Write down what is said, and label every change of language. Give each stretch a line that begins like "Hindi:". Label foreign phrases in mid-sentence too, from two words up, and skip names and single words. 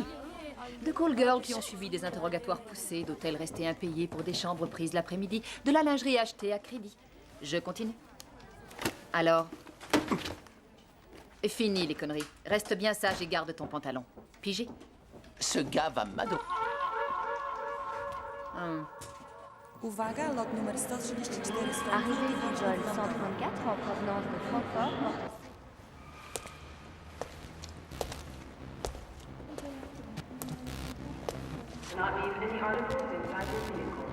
French: De
English: call girls
French: qui ont suivi des interrogatoires poussés, d'hôtels restés impayés pour des chambres prises l'après-midi, de la lingerie achetée à crédit. Je continue. Alors, fini les conneries. Reste bien sage et garde ton pantalon. Pigé? Ce gars va m'adorer.
Polish: Uwaga, lot numer 134 stąd.
French: Arrivée du vol 134 en provenance de Francfort.
English: Do not leave any articles inside your vehicle.